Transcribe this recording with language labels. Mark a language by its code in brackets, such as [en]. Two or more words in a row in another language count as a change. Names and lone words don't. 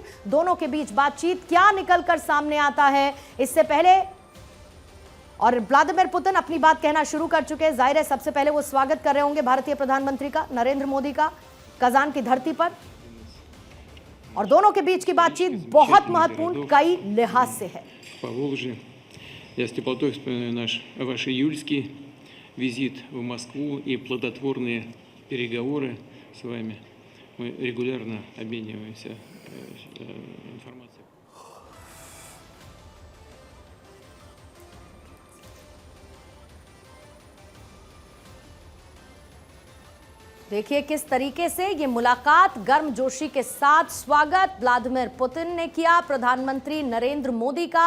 [hi] दोनों के बीच बातचीत क्या निकलकर सामने आता है इससे पहले, और व्लादिमीर पुतिन अपनी बात कहना शुरू कर चुके हैं। जाहिर है सबसे पहले वो स्वागत कर रहे होंगे भारतीय प्रधानमंत्री का, नरेंद्र मोदी का, कजान की धरती पर। और दोनों के बीच की बातचीत बहुत महत्वपूर्ण कई लिहाज से है। [ru] Я с теплотой вспоминаю ваш июльский визит в Москву и плодотворные переговоры с вами. Мы регулярно обмениваемся информацией. [hi] देखिए किस तरीके से ये मुलाकात गर्मजोशी के साथ स्वागत व्लादिमीर पुतिन ने किया प्रधानमंत्री नरेंद्र मोदी का।